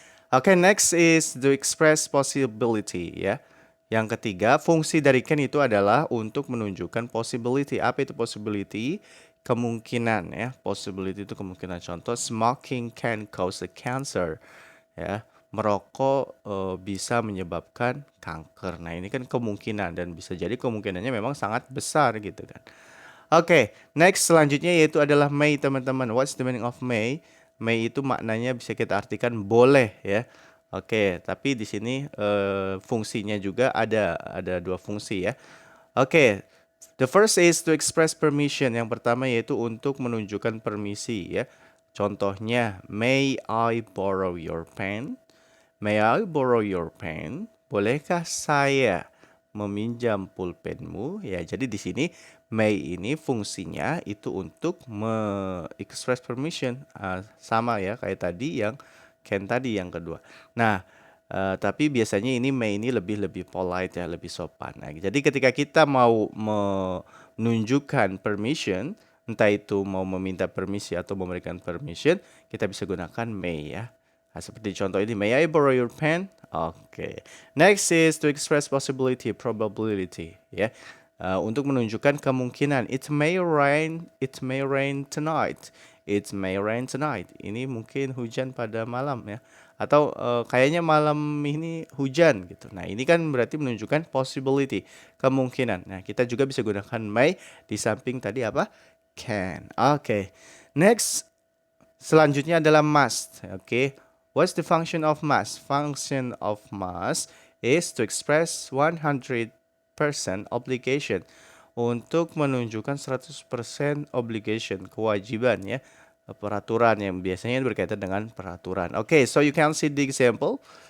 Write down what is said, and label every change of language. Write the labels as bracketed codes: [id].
[en] Oke, next is to express possibility ya. [id] Yang ketiga, fungsi dari can itu adalah untuk menunjukkan possibility. Apa itu possibility? Kemungkinan ya. Possibility itu kemungkinan. [en] Contoh, smoking can cause a cancer. [id] Ya, merokok bisa menyebabkan kanker. Nah, ini kan kemungkinan dan bisa jadi kemungkinannya memang sangat besar gitu kan. Oke, next selanjutnya yaitu adalah may, teman-teman. [en] What's the meaning of may? [id] May itu maknanya bisa kita artikan boleh ya. Oke, tapi di sini fungsinya juga ada dua fungsi ya. [en] Oke, the first is to express permission. [id] Yang pertama yaitu untuk menunjukkan permisi ya. Contohnya, [en] may I borrow your pen? May I borrow your pen? [id] Bolehkah saya meminjam pulpenmu? Ya, jadi di sini may ini fungsinya itu untuk [en] express permission. [id] Sama ya kayak tadi yang can tadi yang kedua. Nah, tapi biasanya ini may ini lebih polite ya, lebih sopan. Nah, jadi ketika kita mau menunjukkan permission, entah itu mau meminta permisi atau memberikan permission, kita bisa gunakan may ya. Nah, seperti contoh ini, [en] may I borrow your pen? Oke. Next is to express possibility, probability, ya. [id] Untuk menunjukkan kemungkinan. [en] It may rain tonight. It may rain tonight. [id] Ini mungkin hujan pada malam ya. Atau kayaknya malam ini hujan gitu. Nah, ini kan berarti menunjukkan possibility, kemungkinan. Nah, kita juga bisa gunakan may di samping tadi apa? Can. Oke. Next, selanjutnya adalah must. Oke. [en] What's the function of must? Function of must is to express 100% obligation. [id] Untuk menunjukkan 100% obligation, kewajiban ya. Peraturan yang biasanya berkaitan dengan peraturan. [en] Okay, so you can see the example.